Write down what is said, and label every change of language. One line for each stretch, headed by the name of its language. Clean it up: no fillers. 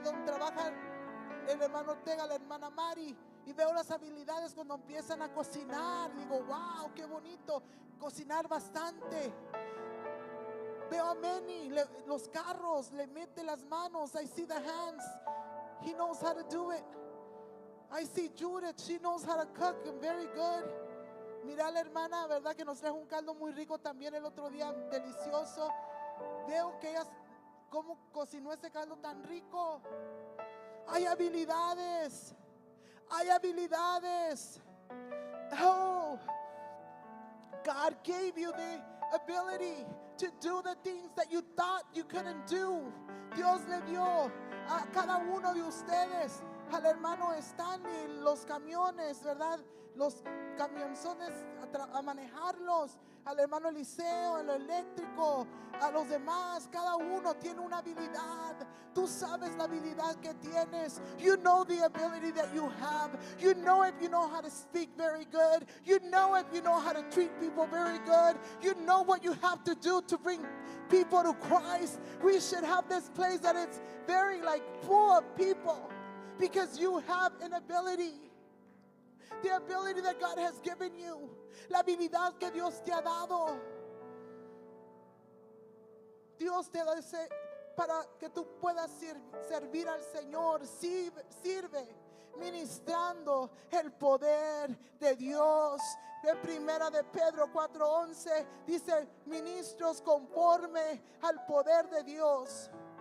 Spanish: Donde trabaja el hermano Ortega, la hermana Mari. Y veo las habilidades cuando empiezan a cocinar. Digo, wow, qué bonito. Cocinar bastante. Veo a Manny, los carros, le mete las manos.
English: I see the hands. He knows how to do it. I see Judith, she knows how to cook and very good.
Spanish: Mira a la hermana, ¿verdad? Que nos trajo un caldo muy rico también el otro día, delicioso. Veo que ella, cómo cocinó ese caldo tan rico. Hay habilidades. Hay habilidades.
English: Oh, God gave you the ability to do the things that you thought you couldn't do.
Spanish: Dios le dio a cada uno de ustedes al hermano están y los camiones, ¿verdad? Los camionzones a manejarlos, al hermano Eliseo, en lo eléctrico, a los demás, cada uno tiene una habilidad. Tú sabes la habilidad que tienes.
English: You know the ability that you have. You know if you know how to speak very good. You know if you know how to treat people very good. You know what you have to do to bring people to Christ. We should have this place that it's very like full of people, because you have an ability. The ability that God has given you.
Spanish: La habilidad que Dios te ha dado. Dios te da para que tú puedas servir al Señor. Sirve ministrando el poder de Dios. En primera de Pedro 4:11 dice: ministros conforme al poder de Dios.